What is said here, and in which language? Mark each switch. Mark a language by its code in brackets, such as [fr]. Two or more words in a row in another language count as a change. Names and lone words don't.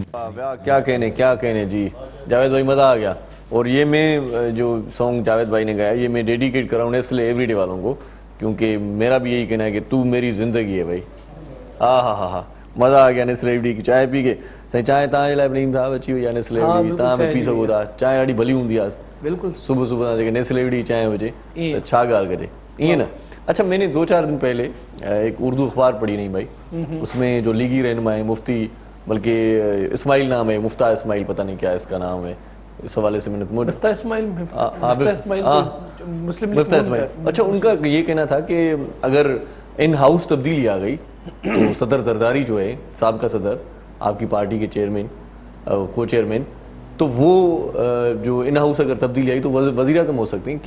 [ur] واہ، کیا کہنے جی، جاوید بھائی مزہ آ گیا. اور یہ میں جو سانگ جاوید بھائی نے گایا یہ میں ڈیڈیکیٹ کر رہا ہوں نیسلے ایوری ڈے والوں کو، کیونکہ میرا بھی یہی کہنا ہے کہ تو میری زندگی ہے بھائی. ہا مزہ آ گیا نیسلے ایوری ڈے کی چانھ پی کے. [sd] साईं चांहि तव्हांजे लाइ नईम साहब अची वई आहे नेस्ले एवरीडे, तव्हां बि पी सघो था। चांहि ॾाढी भली हूंदी आहे, बिल्कुल सुबह सुबह जेके नेस्ले एवरीडे चांहि हुजे त छा ॻाल्हि कजे, ईअं न। [ur] اچھا، میں نے 2-4 دن پہلے ایک اردو اخبار پڑھی نہیں بھائی، اس میں جو لیگی رہنما ہے مفتی، بلکہ اسماعیل نام ہے، مفتا اسماعیل، پتہ نہیں کیا اس کا نام ہے، اس حوالے سے میں نے مفتا اسماعیل مسلم لیگ مفتا اسماعیل. اچھا، ان کا یہ کہنا تھا کہ اگر [en] in house [ur] تبدیلی آ گئی تو صدر زرداری جو ہے، سابقہ صدر، آپ کی پارٹی کے چیئرمین، کو چیئرمین، تو وہ جو [en] in house [ur] اگر تبدیلی آئی تو وزیر اعظم ہو سکتے ہیں.